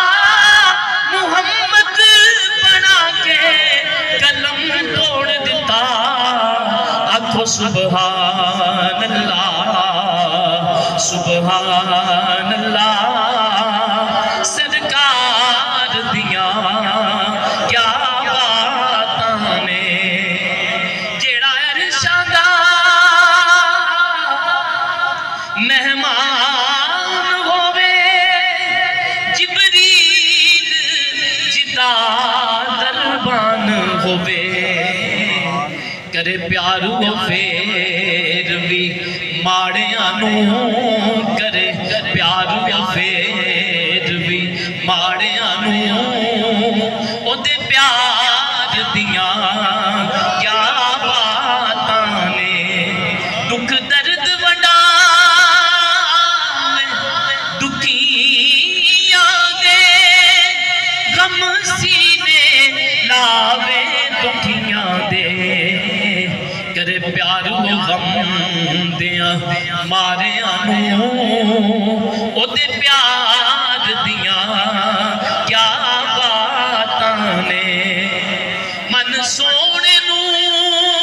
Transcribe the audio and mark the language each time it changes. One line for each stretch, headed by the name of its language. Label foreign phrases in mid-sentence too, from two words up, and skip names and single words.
Punjabi: محمد بنا کے قلم توڑ دیتا آنکھو
Arabic: سبحان اللہ سبحان اللہ
Punjabi: سرکار دیاں کیا باتاں نے جیڑا عرشاں دا مہمان ہووے جبریل جدا دربان ہووے کرے پیار وہ پھر بھی ماڑیاں نوں کرے پیار وہ پھر بھی ماڑیاں نوں او دے پیار دیاں کیا باتاں نے دکھ درد وڈا دکھیاں دے غم سینے لاوے دکھیاں دے کرے پیار وہ غم دیاں ماریاں نوں او دے پیار دیاں کیا باتاں نے من سونے نوں